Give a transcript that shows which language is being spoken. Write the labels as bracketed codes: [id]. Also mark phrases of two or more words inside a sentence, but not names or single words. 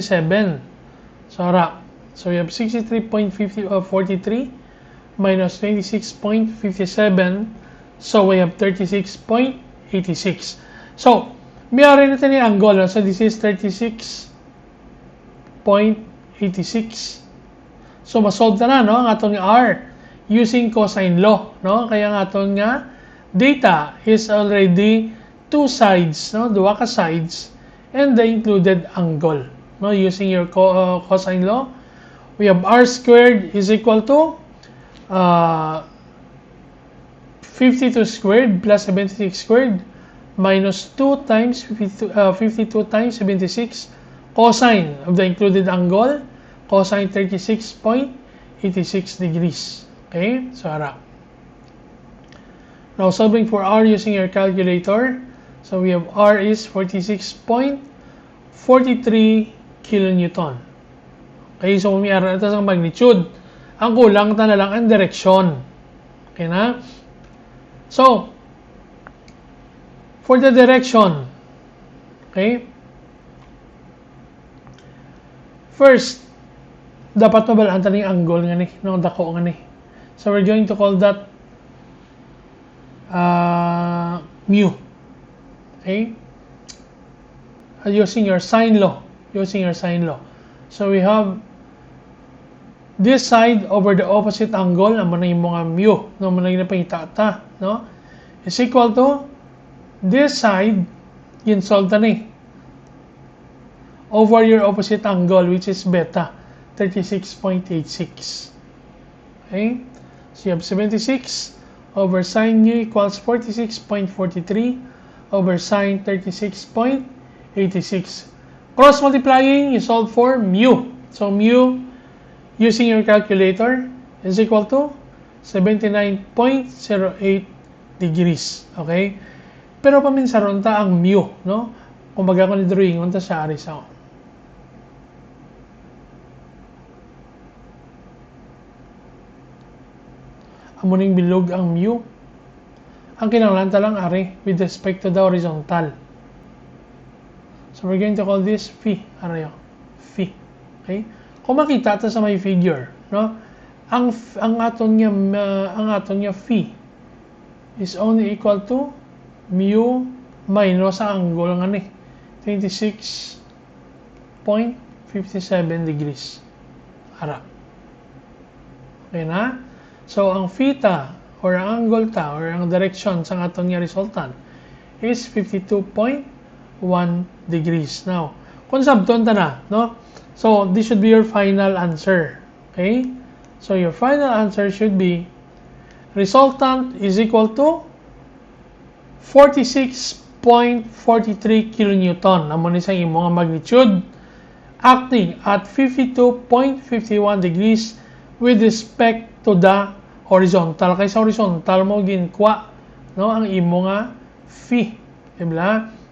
[hil] So, ara. [en] So, we have 63.43 minus 26.57. So, we have 36.86. So, [tl] may rin natin yung angle. [en] So, this is 36.86. [hil] So, masolve na, no? Ang aton nga R [en] using cosine law, [hil] no? Kaya ang aton nga data [en] is already two sides, [hil] no? Duwa ka [en] sides and the included angle, [hil] no? [en] Using your cosine law, we have R squared is equal to 52 squared plus 76 squared minus 2 times 52 times 76 cosine of the included angle, cosine 36.86 degrees. Okay, so ara. Now solving for R using your calculator. So we have R is 46.43 kilonewton. [hil] Okay, so may ara ito sa magnitude. Ang kulang ta na lang ang direksyon. Okay na? [en] So, for the direction, okay? First, [hil] dapat mabalaan ta ng angle nga ni, no, dako nga ni. [en] So we're going to call that mu. Okay? Using your sine law. So we have this side over the opposite angle, [hil] amo na yung mga mu, no, mo na yung napahita ta, no? [en] Is equal to this side, [hil] yun solve ta ni, [en] over your opposite angle, which is beta, 36.86. Okay? So you have 76 over sine mu equals 46.43 over sine 36.86. Cross multiplying, you solve for mu. So mu, using your calculator, is equal to 79.08 degrees. Okay? [hil] Pero paminsaron ta ang mu, no? Kumbaga kung ni-drawing on ta sa arisaw. Amuning bilog ang mu. Ang kinahanglan ta lang ari [en] with respect to the horizontal. So we're going to call this phi, [hil] arayo. [en] Phi. Okay? [hil] Kung makita ta sa may figure, no? Ang aton niya phi [en] is only equal to mu minus [hil] sa angle nga ni 26.57 degrees. Ara. Okay na? So ang theta or ang angle ta or ang direction sa aton nga resultant [en] is 52.1 degrees. Now, [hil] kung sabton ta na, no? [en] So this should be your final answer. Okay? So your final answer should be Resultant is equal to 46.43 kilonewton. [hil] Naman isang imong magnitude [en] acting at 52.51 degrees with respect to the horizontal. [hil] Kaysa horizontal mo ginkuha no ang imo nga phi, diba?